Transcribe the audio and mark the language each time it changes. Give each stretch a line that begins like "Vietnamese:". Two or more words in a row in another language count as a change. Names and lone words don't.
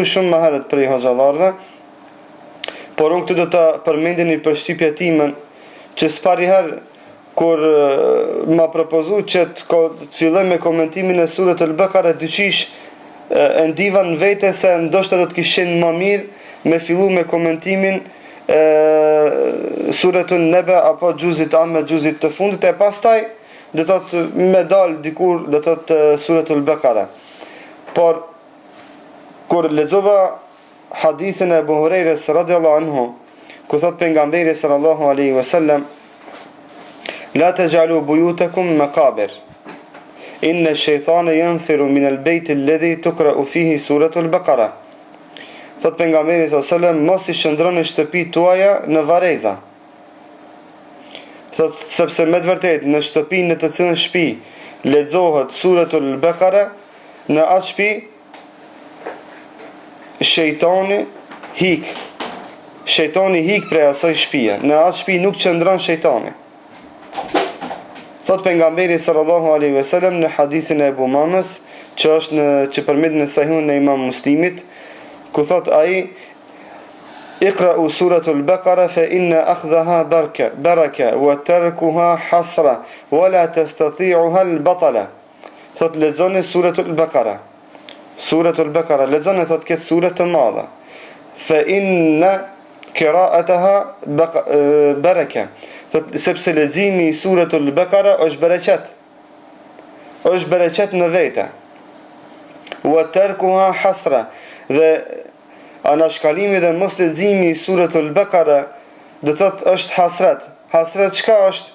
Albanian: shumë më herët prej hoxhallarëve, por unë këtë do ta përmendin i përshtypja time që s'pariherë kur ma propozu që të filloj me komentimin e Suratul Baqara, dyqish e ndiva në vete se ndoshta do të kishin më mirë me fillu me komentimin Suratul Naba apo xhuzit amme, xhuzit të fundit, e pastaj do të thotë me dal dikur do të thotë Suratul Baqara. Por kur lexova hadithin e Abu Hurairës
Arabic: رضي الله عنه,
Albanian: ku thot pejgamberi
Arabic: صلى الله عليه وسلم, لا تجعلوا بيوتكم مقابر. إن الشيطان ينفر من البيت الذي تقرأ فيه سورة البقرة.
Albanian: Thot pejgamberi
Arabic: صلى الله عليه وسلم,
Albanian: mos I shndroni shtëpitë tuaja në varreza. Thot sepse me të vërtetë në shtëpinë në të cilën shtëpi lexohet Suratul Baqara, në atë shtëpi shejtani hik. Shejtani hik prej asaj shtëpie. Në atë shtëpi nuk qëndron shejtani. Thot pejgamberi
Arabic: صلى الله عليه وسلم
Albanian: në hadithin e Abu Mamës, që përmend në Sahihun e Imam Muslimit, ku thot ai,
Arabic: اقرءوا سورة البقرة فإن أخذها بركة وتركها حسرة ولا تستطيعها البطلة.
Albanian: Thot lexoni Suratul Baqara. Suratul Baqara lexoni, thot këtë sure të madhe.
Arabic: فإن قراءتها بركة.
Albanian: Sepse leximi I Suratul Baqara është bereqet. Është bereqet në vete.
Arabic: وتركها حسرة.
Albanian: Dhe anashkalimi dhe mos leximi I Suratul Baqara do thotë është hasret. Hasret çka është?